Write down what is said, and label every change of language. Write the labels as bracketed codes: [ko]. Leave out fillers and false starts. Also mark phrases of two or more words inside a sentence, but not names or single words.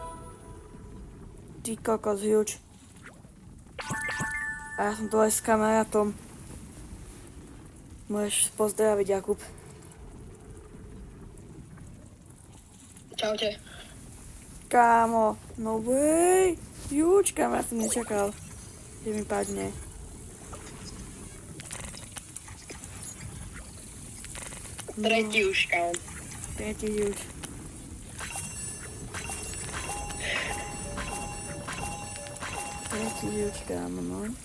[sk] Ty kokos huge. A ja som dole s kamarátom. Môžeš pozdraviť, Jakub. Čaute. Kámo, [en] no way! [sk] Huge, kamera som nečakal, že mi padne. No. Tretí už, kámo. Tretí huge. Tretí huge, kámo, no.